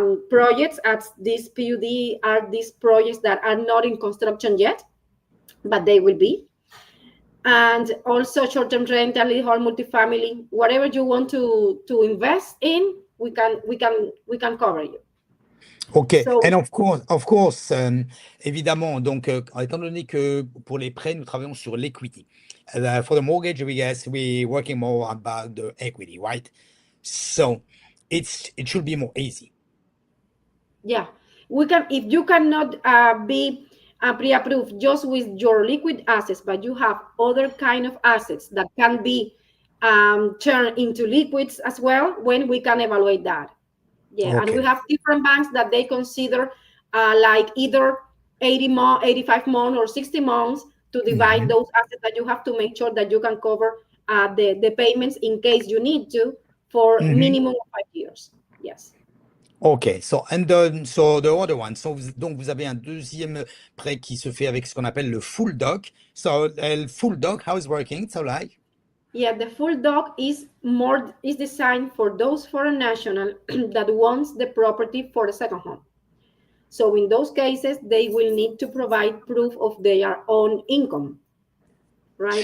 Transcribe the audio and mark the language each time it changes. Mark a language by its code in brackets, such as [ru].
[en] Projects at this PUD are these projects that are not in construction yet, but they will be. And also short-term rental, whole multifamily, whatever you want to invest in, we can cover you. OK. So, and of course, [fr] évidemment, donc, étant donné que pour les prêts, nous travaillons sur l'equity. [en] For the mortgage, we're working more about the equity, right? So it should be more easy. Yeah, we can. If you cannot be pre-approved just with your liquid assets, but you have other kind of assets that can be turned into liquids as well, when we can evaluate that. Yeah, okay. And we have different banks that they consider like either 85 months or 60 months to divide those assets, that you have to make sure that you can cover the payments in case you need to for minimum of 5 years. Yes. OK, so the other one, [fr] donc vous avez un deuxième prêt qui se fait avec ce qu'on appelle le full doc. [en] So full doc, how is working? So like? Yeah, the full doc is designed for those foreign nationals that wants the property for the second home. So in those cases, they will need to provide proof of their own income, right?